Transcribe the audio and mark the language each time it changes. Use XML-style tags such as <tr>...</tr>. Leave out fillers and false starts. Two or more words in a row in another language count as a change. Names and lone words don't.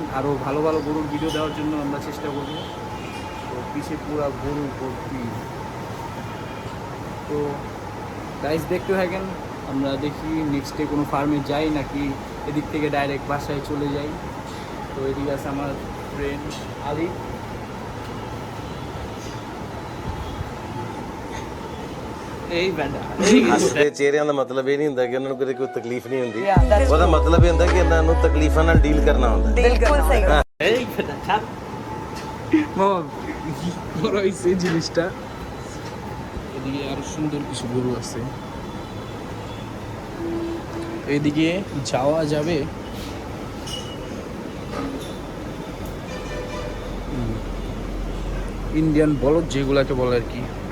<bn>আরও ভালো ভালো গরুর ভিডিও দেওয়ার জন্য আমরা চেষ্টা করব। তো পিছিয়ে পুরা গরু ভর্তি। তো গাইস দেখতে থাকেন, আমরা দেখি নেক্সটে কোনো ফার্মে যাই নাকি এদিক থেকে ডাইরেক্ট বাসায় চলে যাই। তো এদিকে আছে আমার ফ্রেন্ড আলী।</bn> <pa>ਹੱਸਦੇ ਚਿਹਰਿਆਂ ਦਾ ਮਤਲਬ ਇਹ ਨਹੀਂ ਹੁੰਦਾ ਕਿ ਉਹਨਾਂ ਨੂੰ ਕਦੇ ਕੋਈ ਤਕਲੀਫ ਨਹੀਂ ਹੁੰਦੀ। ਉਹਦਾ ਮਤਲਬ ਇਹ ਹੁੰਦਾ ਕਿ ਇਹਨਾਂ ਨੂੰ ਤਕਲੀਫਾਂ ਨਾਲ ਡੀਲ ਕਰਨਾ ਹੁੰਦਾ।</pa> <hi>बिल्कुल सही</hi> <bn>মামা বড় হয়েছে জিনিসটা। এদিকে আরো সুন্দর কিছু গরু আছে, এদিকে যাওয়া যাবে। ইন্ডিয়ান বলদ যেগুলাকে বলে আর কি।</bn>